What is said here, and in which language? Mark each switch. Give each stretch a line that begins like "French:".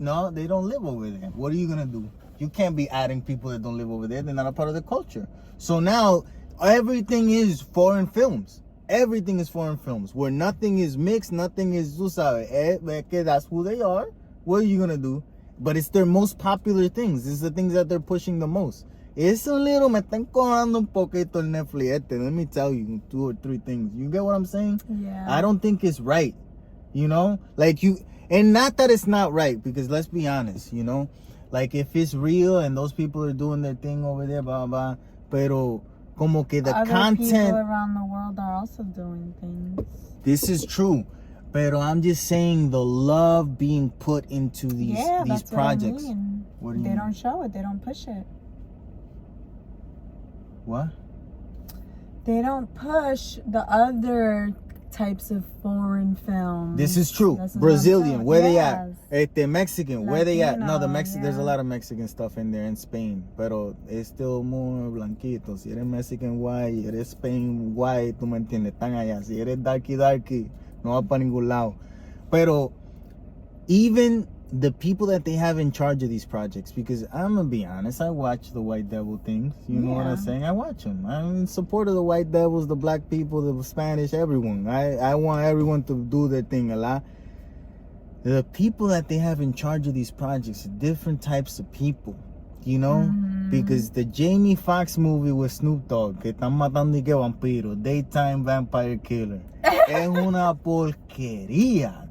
English: No, they don't live over there. What are you going to do? You can't be adding people that don't live over there. They're not a part of the culture. So now everything is foreign films. Everything is foreign films. Where nothing is mixed, nothing is,
Spanish: tú sabes,
English: that's who they are. What are you going to do? But it's their most popular things. It's the things that they're pushing the most. It's a little,
Spanish: me están cobrando un poquito el Netflix.
English: Let me tell you 2 or 3 things. You get what I'm saying? Yeah. I don't think it's right. You know? Like and not that it's not right, because let's be honest, you know? Like, if it's real and those people are doing their thing over there, blah, blah,
Spanish: pero como que
English: the other content... people around the world are also doing things. This is true. Pero I'm just saying the love being put into these projects. What I mean. What do you mean? They don't show it. They don't push it. What? They don't push the other types of foreign films. This is true. Brazilian, where they at? Mexican, Latino, where they at? No, there's a lot of Mexican stuff in there in Spain,
Spanish: pero es
English: still more
Spanish: blanquito. Si eres
English: Mexican white,
Spanish: eres
English: Spain white,
Spanish: tú me entiendes, están allá. Si eres darky, no va para ningún lado.
English: Pero even the people that they have in charge of these projects, because I'm gonna be honest, I watch the White Devil things. You know what I'm saying? I watch them. I'm in support of the White Devils, the black people, the Spanish, everyone. I want everyone to do their thing a lot. The people that they have in charge of these projects are different types of people, you know? Mm-hmm. Because the Jamie Foxx movie with Snoop Dogg,
Spanish: que están matando y que vampiro, Daytime Vampire Killer, es una porquería.